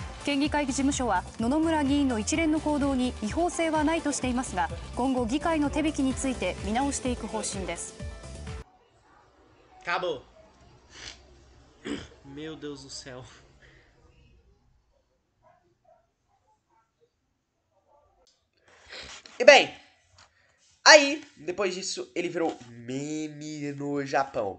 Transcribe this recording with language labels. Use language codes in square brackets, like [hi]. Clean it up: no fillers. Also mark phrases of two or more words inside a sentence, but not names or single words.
[ja] 県議会事務所は野々村議員の一連の行動に違法性はないとしていますが、今後議会の手引きについて見直していく方針です。 [pt] Acabou. Meu Deus do céu. E bem, aí, depois disso, ele virou meme no Japão.